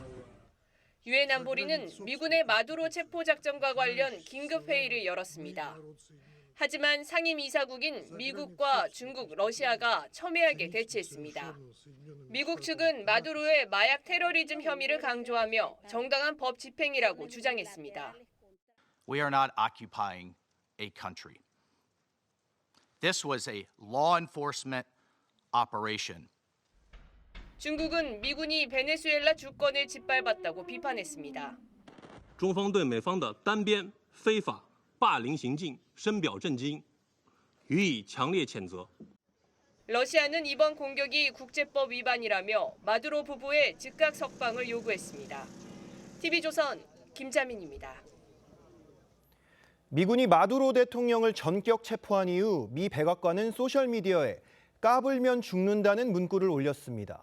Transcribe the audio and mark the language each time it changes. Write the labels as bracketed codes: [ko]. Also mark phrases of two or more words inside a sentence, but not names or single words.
[ko] 유엔 안보리는 미군의 마두로 체포 작전과 관련 긴급 회의를 열었습니다. 하지만 상임이사국인 미국과 중국, 러시아가 첨예하게 대치했습니다. 미국 측은 마두로의 마약 테러리즘 혐의를 강조하며 정당한 법 집행이라고 주장했습니다. [en] We are not occupying a country. This was a law enforcement operation. [ko] 중국은 미군이 베네수엘라 주권을 짓밟았다고 비판했습니다. [zh] 中方对美方的单边非法霸凌行径深表震惊，予以强烈谴责。 [ko] 러시아는 이번 공격이 국제법 위반이라며 마두로 부부의 즉각 석방을 요구했습니다. TV조선 김자민입니다. 미군이 마두로 대통령을 전격 체포한 이후 미 백악관은 소셜미디어에 까불면 죽는다는 문구를 올렸습니다.